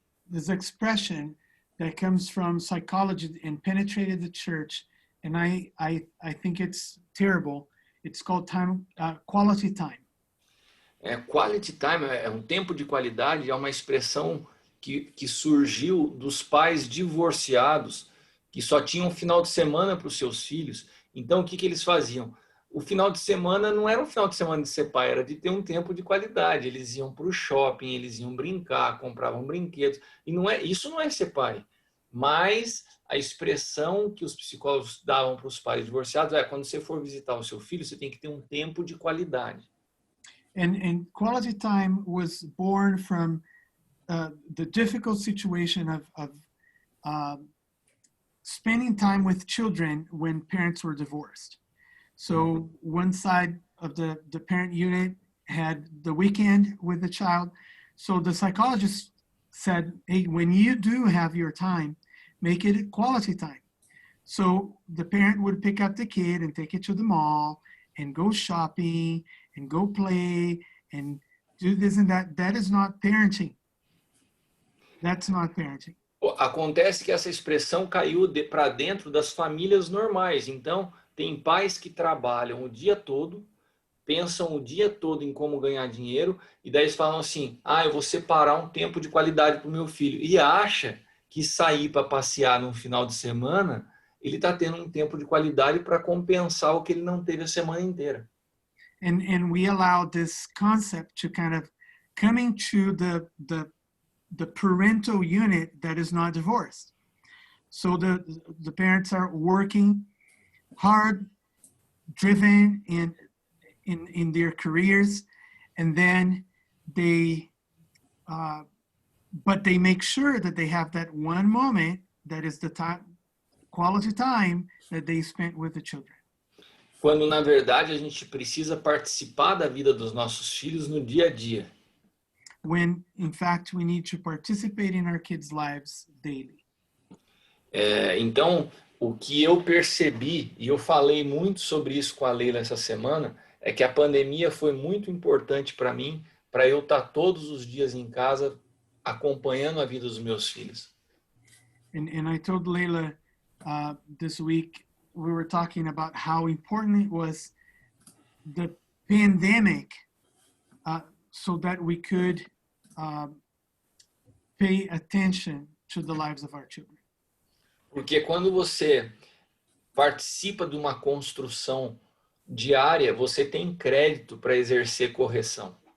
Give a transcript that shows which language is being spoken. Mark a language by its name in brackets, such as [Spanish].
[English] this expression that comes from psychology and penetrated the church, and I think it's terrible. It's called quality time. [Portuguese] Quality time é um tempo de qualidade, é uma expressão que surgiu dos pais divorciados que só tinham um final de semana para os seus filhos. Então, o que eles faziam? O final de semana não era um final de semana de ser pai, era de ter um tempo de qualidade. Eles iam para o shopping, eles iam brincar, compravam brinquedos. E isso não é ser pai. Mas a expressão que os psicólogos davam para os pais divorciados é: quando você for visitar o seu filho, você tem que ter um tempo de qualidade. [English] And quality time was born from the difficult situation of spending time with children when parents were divorced. So one side of the parent unit had the weekend with the child. So the psychologist said, hey, when you do have your time, make it quality time. So the parent would pick up the kid and take it to the mall and go shopping and go play and do this and that. That is not parenting. That's not parenting. [Portuguese] Acontece que essa expressão caiu para dentro das famílias normais. Então, tem pais que trabalham o dia todo, pensam o dia todo em como ganhar dinheiro, e daí eles falam assim, eu vou separar um tempo de qualidade para o meu filho. E acha que sair para passear no final de semana, ele está tendo um tempo de qualidade para compensar o que ele não teve a semana inteira. [English] And we allow this concept to kind of come into the parental unit that is not divorced. So the parents are working hard, driven in their careers, and then but they make sure that they have that one moment that is the time, quality time that they spent with the children. [Portuguese] Quando, na verdade, a gente precisa participar da vida dos nossos filhos no dia a dia. [English] When, in fact, we need to participate in our kids' lives daily. [Portuguese] Então, o que eu percebi, e eu falei muito sobre isso com a Leila essa semana, é que a pandemia foi muito importante para mim, para eu estar todos os dias em casa acompanhando a vida dos meus filhos. [English] And I told Leila this week, we were talking about how important it was the pandemic so that we could pay attention to the lives of our children. [Portuguese] Porque quando você participa de uma construção diária, você tem crédito para exercer correção.